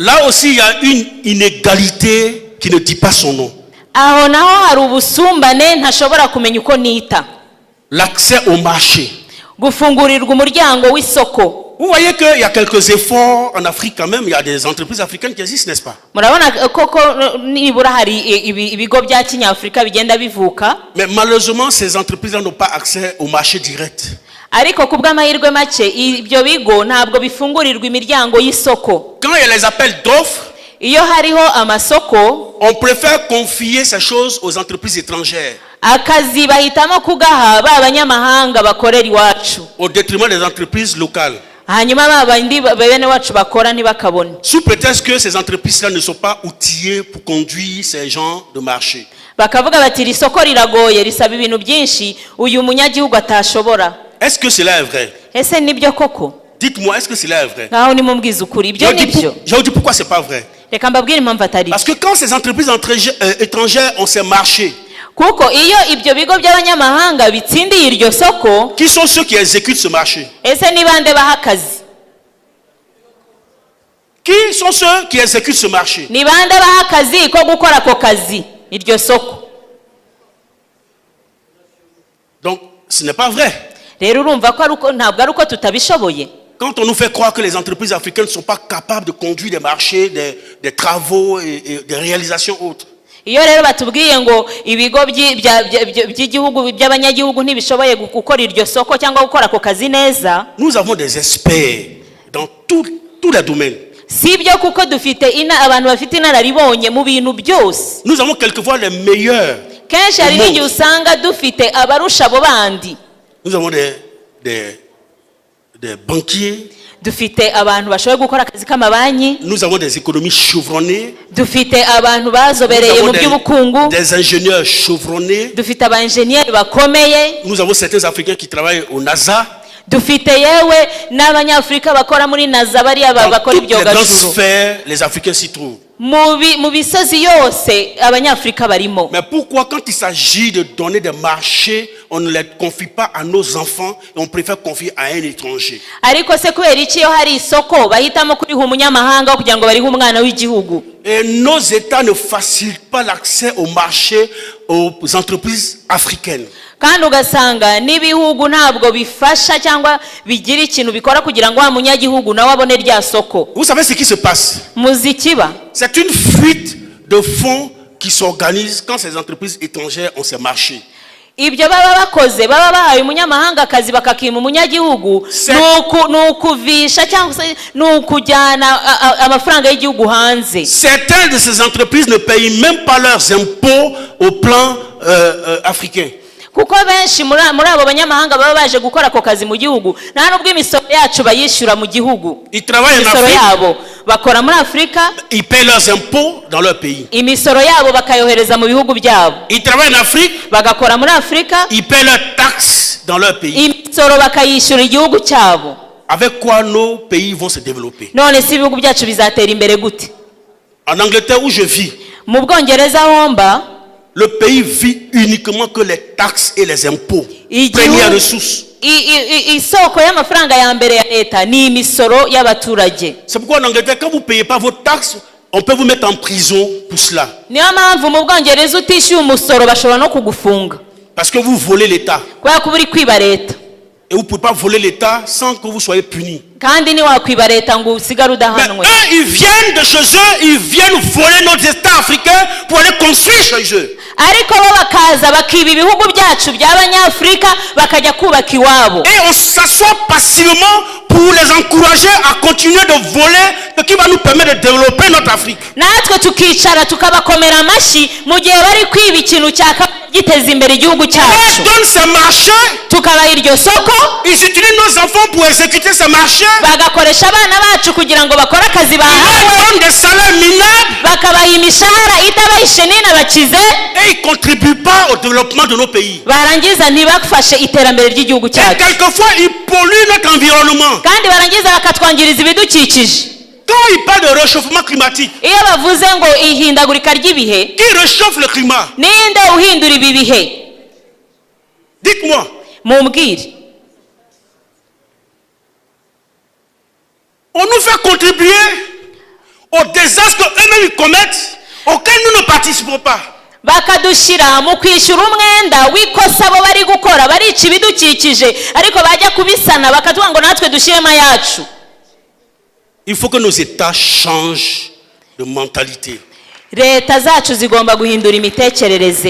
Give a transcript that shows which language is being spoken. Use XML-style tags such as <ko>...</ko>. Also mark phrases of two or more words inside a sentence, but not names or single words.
<fr>Là aussi, il y a une inégalité qui ne dit pas son nom.</fr> <rw>aho naho hari ubusumbane ntashobora kumenya uko nita</rw> <fr>L'accès au marché.</fr> <rw>gufungurirwa umuryango w'isoko</rw> <fr>Vous voyez qu'il y a quelques efforts en Afrique quand même. Il y a des entreprises africaines qui existent, n'est-ce pas?</fr> <rw>murabona koko nibura hari ibigo bya kinyafurika bigenda bivuka</rw> <fr>Mais malheureusement, ces entreprises-là n'ont pas accès au marché direct.</fr> <rw>ariko ku bw'amahirwe make ibyo bigo ntabwo bifungurirwa imiryango y'isoko</rw> <fr>Quand il y a les appels d'offres,</fr> <rw>iyo hariho amasoko</rw> <fr>on préfère confier ces choses aux entreprises étrangères</fr> <rw>akazi bahitamo kugaha ba banyamahanga bakorera iwacu</rw> <fr>au détriment des entreprises locales.</fr> <rw>hanyuma ba bandi bene wacu bakora ntibakabone</rw> <fr>Sous prétexte que ces entreprises-là ne sont pas outillées pour conduire ces gens de marché.</fr> <rw>bakavuga bati iri soko riragoye risaba ibintu byinshi uyu munyagihugu atashobora</rw> <fr>Est-ce que cela est vrai?</fr> <rw>ese nibyo koko</rw> <fr>Dites-moi, est-ce que cela est vrai?</fr> <rw>nkaho nimumbwiza ukuri ibyo nibyo</rw> <fr>Je vous dis pourquoi c'est pas vrai.</fr> <rw>reka mbabwire impamvu atari</rw> <fr>Parce que quand ces entreprises étrangères ont ces marchés,</fr> <rw>kuko iyo ibyo bigo by'abanyamahanga bitsindiye iryo soko</rw> <fr>qui sont ceux qui exécutent ce marché?</fr> <rw>ese ni bande baha akazi</rw> <fr>Qui sont ceux qui exécutent ce marché?</fr> <rw>ni bande baha akazi ko gukora ako kazi iryo soko</rw> <fr>Donc, ce n'est pas vrai.</fr> <rw>rero urumva ko ntabwo ari uko tutabishoboye</rw> <fr>Quand on nous fait croire que les entreprises africaines ne sont pas capables de conduire des marchés, des travaux et des réalisations autres.</fr> <rw>iyo rero batubwiye ngo ibigo by'igihugu by'abanyagihugu ntibishoboye gukora iryo soko cyangwa gukora ako kazi neza</rw> <fr>Nous avons des experts dans tous les domaines.</fr> <rw>si ibyo kuko dufite abantu bafite inararibonye mu bintu byose</rw> <fr>Nous avons quelquefois les meilleurs.</fr> <rw>kenshi hari n'igihe usanga dufite abarusha abo bandi</rw> <fr>Nous avons des banquiers.</fr> <rw>dufite abantu bashoboye gukora akazi k'amabanki</rw> <fr>Nous avons des économies chevronnées.</fr> <rw>dufite abantu bazobereye mu by'ubukungu</rw> <fr>des ingénieurs chevronnés.</fr> <rw>dufite abainjeniyeri bakomeye</rw> <fr>Nous avons certains Africains qui travaillent au NASA.</fr> <rw>dufite yewe n'abanyafurika bakora muri naza bariya</rw> <fr>Dans</fr> <rw>bakora</rw> <fr>toutes les grandes</fr> <rw>ibyogajuru</rw> <fr>sphères, les Africains s'y trouvent.</fr> <rw>mu bisozi yose abanyafrika barimo.</rw> <fr>Mais pourquoi quand il s'agit de donner des marchés, on ne les confie pas à nos enfants et on préfère confier à un étranger?</fr> <rw>Ariko se kubera iki iyo hari isoko bahitamo kuriha umunyamahanga kugira ngo barihe umwana w'igihugu?</rw> <fr>Et nos États ne facilitent pas l'accès au marché aux entreprises africaines.</fr> <rw>Kandi ugasanga n'ibihugu ntabwo bifasha cyangwa bigira ikintu bikora kugira ngo wa munyagihugu nawe abone rya soko.</rw> <fr>Vous savez ce qui se passe?</fr> <rw>Muzikiba.</rw> <fr>C'est une fuite de fonds qui s'organise quand ces entreprises étrangères ont ces marchés.</fr> <rw>Ibyo baba bakoze baba bahaye umunyamahanga akazi bakakima umunyagihugu nukuvisha cyangwa se nukujyana amafaranga y'igihugu hanze.</rw> <fr>Certaines de ces entreprises ne payent même pas leurs impôts au plan africain.</fr> <rw>Kuko benshi muri abo banyamahanga baba baje gukora ako kazi mu gihugu nta nubwo imisoro yacu bayishyura mu gihugu.</rw> <fr>Ils travaillent en Afrique.</fr> <rw>Imisoro Afrique. yabo bakora muri Afrika.</rw> <fr>Ils paient leurs impôts dans leur pays.</fr> <rw>Imisoro yabo bakayohereza mu bihugu byabo.</rw> <fr>Ils travaillent en Afrique.</fr> <rw>Bagakora muri Afrika.</rw> <fr>Ils paient leurs taxes dans leur pays.</fr> <rw>Imisoro bakayishyura igihugu cyabo.</rw> <fr>Avec quoi nos pays vont se développer?</fr> <rw>None si ibihugu byacu bizatera imbere gute?</rw> <fr>En Angleterre où je vis,</fr> <rw>mu Bwongereza homba,</rw> <fr>le pays vit uniquement que les taxes et les impôts. Première ressource.</fr> <rw>Isoko y'amafaranga ya mbere ya leta ni imisoro y'abaturage.</rw> <fr>C'est pourquoi en Angleterre, quand vous ne payez pas vos taxes, on peut vous mettre en prison pour cela.</fr> <rw>Niyo mpamvu mu Bwongereza utishyuye umusoro bashobora no kugufunga.</rw> <fr>Parce que vous volez l'État.</fr> <rw>Kubera ko uri kwiba leta.</rw> <fr>Et vous ne pouvez pas voler l'État sans que vous soyez puni.</fr> <rw>Kandi ni wakwiba leta ngo usigare udahanwe.</rw> <fr>Mais eux, ils viennent de chez eux, ils viennent voler nos États africains pour aller construire chez eux.</fr> <rw>Ariko bo bakaza bakiba ibihugu byacu by'abanyafrika bakajya kubaka iwabo.</rw> <fr>Et on s'assoit passivement pour les encourager à continuer de voler, ce qui va nous permettre de développer notre Afrique.</fr> <rw>Natwe tukicara tukabakomera amashi mu gihe bari kwiba ikintu cyaka giteza imbere igihugu cyacu.</rw> <fr>On donne ces marchés,</fr> <rw>tukabaha iryo soko,</rw> <fr>ils utilisent nos enfants pour exécuter ces marchés,</fr> <rw>bagakoresha abana bacu kugira ngo bakore akazi</rw> <fr>ils</fr> <rw>bahawe,</rw> <fr>donnent des salaires minables,</fr> <rw>bakabaha imishahara itabahishe n'inabakize,</rw> <fr>et ils ne contribuent pas au développement de nos pays.</fr> <rw>barangiza ntibafashe iterambere ry'igihugu</rw> <fr>Et</fr> <rw>cyacu.</rw> <fr>quelquefois, ils polluent notre environnement.</fr> <rw>Kandi barangiza bakatwangiriza ibidukikije.</rw> <fr>Quand ils parlent de réchauffement climatique,</fr> <rw>Iyo bavuze ngo ihindagurika ry'ibihe,</rw> <fr>qui réchauffe le climat?</fr> <rw>ninde uhindura ibi bihe?</rw> <fr>Dites-moi.</fr> <rw>Mumbwire.</rw> <fr>On nous fait contribuer au désastre qu'eux-mêmes commettent, auquel nous ne participons pas.</fr> <rw>Bakadushira mu kwishyura umwenda w'ikosa bo bari gukora barica ibidukikije ariko bajya kubisana bakatuvuga ngo natwe dushyiremo yacu.</rw> <fr>Il faut que nos États changent de mentalité.</fr> <rw>Leta zacu zigomba guhindura imitekerereze.</rw>